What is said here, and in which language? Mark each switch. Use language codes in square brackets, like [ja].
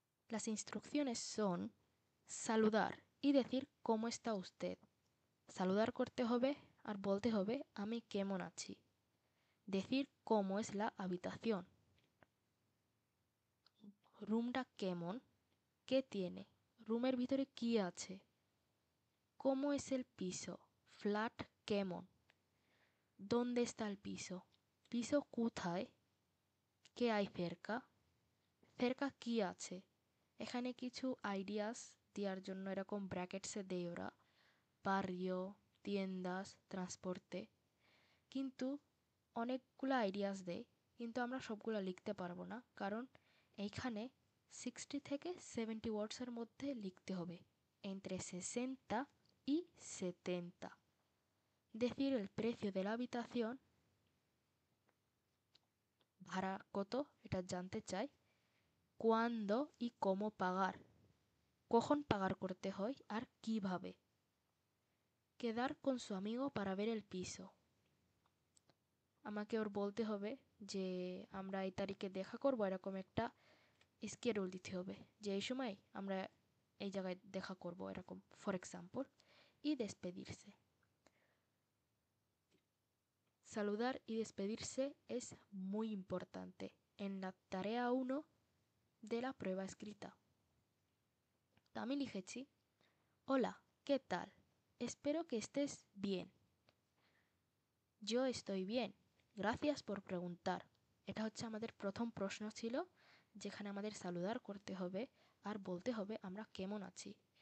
[es] Las instrucciones son saludar y decir cómo está usted. [bn] saludar করতে হবে আর বলতে হবে আমি কেমন আছি। [es] decir cómo es la habitación, [bn] রুমটা কেমন, [es] কে tiene, [bn] রুমের ভিতরে কি আছে। [es] cómo es el piso, [bn] flat কেমন। [es] dónde está el piso, piso কোথায়। কে hay cerca, [bn] cerca কি আছে। এখানে কিছু আইডিয়াস দেওয়ার জন্য এরকম ব্র্যাকেটসে দেয় ওরা, barrio, tiendas, transporte, কিন্তু অনেকগুলো আইডিয়াস দেয়, কিন্তু আমরা সবগুলো লিখতে পারবো না, কারণ এইখানে 60 থেকে 70 ওয়ার্ডসের মধ্যে লিখতে হবে, [es] entre 60 y 70. decir el precio de la habitación, [bn] ভাড়া কত এটা জানতে চাই। [es] cuándo y cómo pagar, [bn] কখন পাগার করতে হয় আর কিভাবে। [es] quedar con su amigo para ver el piso, [bn] আমাকে ওর বলতে হবে যে আমরা এই তারিখে দেখা করব, এরকম একটা স্কেডিউল দিতে হবে যে এই সময় আমরা এই জায়গায় দেখা করব এরকম, for example. [es] y despedirse. saludar y despedirse es muy importante en la tarea 1 de la prueba escrita. [bn] তো আমি লিখেছি, [es] hola, ¿qué tal? espero que estés bien. yo estoy bien. gracias por preguntar. [bn] এটা হচ্ছে আমাদের প্রথম প্রশ্ন ছিল, যেখানে আমাদের সালুদার করতে হবে আর বলতে হবে আমরা কেমন আছি।